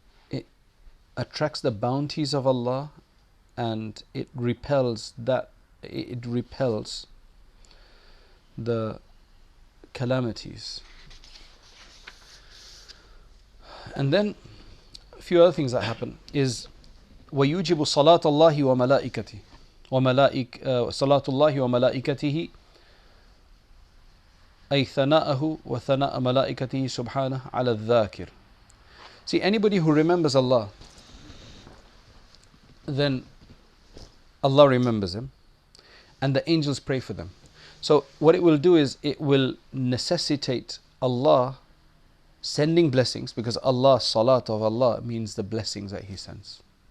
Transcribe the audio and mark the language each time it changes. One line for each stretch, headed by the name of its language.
English: It attracts the bounties of Allah, and it repels the calamities. And then a few other things that happen is
Arabic: وَيُوجِبُ صَلَاةَ اللَّهِ وَمَلَائِكَتِهِ. صلاة الله وملائكته أي ثناءه وثناء ملائكته سبحانه على الذاكر.
English: See, anybody who remembers Allah, then Allah remembers him, and the angels pray for them. So what it will do is it will necessitate Allah sending blessings, because Allah, salat of Allah means the blessings that He sends.